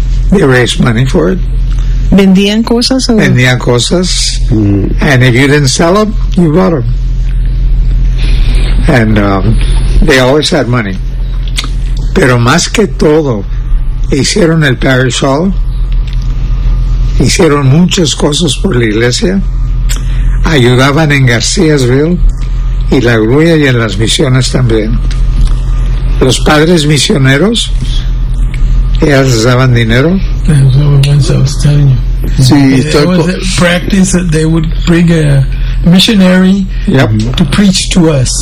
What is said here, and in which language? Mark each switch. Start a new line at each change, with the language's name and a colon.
English: They raised money for it.
Spanish: ¿Vendían cosas? ¿O? Vendían cosas. Mm.
English: And if you didn't sell them, you bought them. And they always had money.
Spanish: Pero más que todo, hicieron el Parish Hall. Hicieron muchas cosas por la iglesia. Ayudaban en Garcíasville. Y la grulla y en las misiones también. Los padres misioneros, ellas les daban dinero.
English: Once I was telling you.
Spanish: Sí,
English: it was a practice that they would bring a missionary to preach to us.